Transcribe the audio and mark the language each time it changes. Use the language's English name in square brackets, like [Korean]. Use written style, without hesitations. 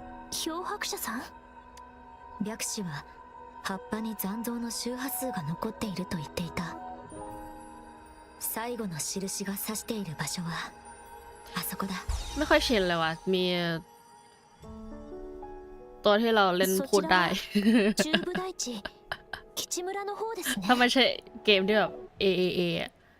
[Japanese] 漂白者さん？白紙は葉っぱに残像の周波数が残っていると言っていた。最後の印が指している場所はあそこだ。 [Thai] ไม่ค่อยชินเลยว่ะมีตัวที่เราเล่นพูดได้ [Japanese] 中部大地吉村の方ですね。 [Thai] ถ้าไม่ใช่เกมที่แบบ AAA อะ